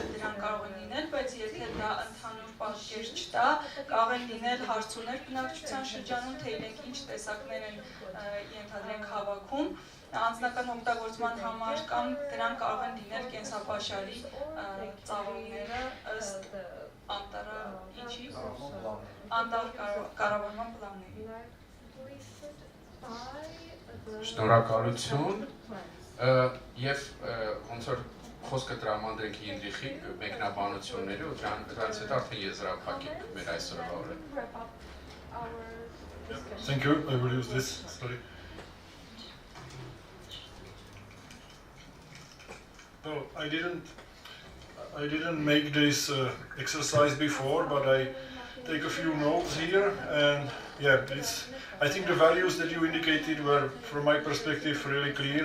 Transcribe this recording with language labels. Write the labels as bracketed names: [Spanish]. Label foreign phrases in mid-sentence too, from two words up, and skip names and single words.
[Armenian] դրանք կարող են լինել, բայց եթե դա ընդհանուր պատկեր չտա, կարող են լինել հարցումներ բնակչության շրջանում, թե իրենք ինչ տեսակներ են ենթադրենք հավաքում անձնական օգտագործման համար կամ դրանք կարող են լինել կենսապաշարի ծավալները ըստ անտառը ինչի անտառ կառավարման պլանների։ Շնորհակալություն եւ ոնց որ խոսքը տրամադրենք Հինրիխի մեկնաբանությունների ու դրանից հետո արդեն եզրափակենք մեր այսօրվա օրը։ [English] Thank you. I will use this. Sorry. No, I didn't make this exercise before, but I take a few notes here, and yeah, I think the values that you indicated were, from my perspective, really clear.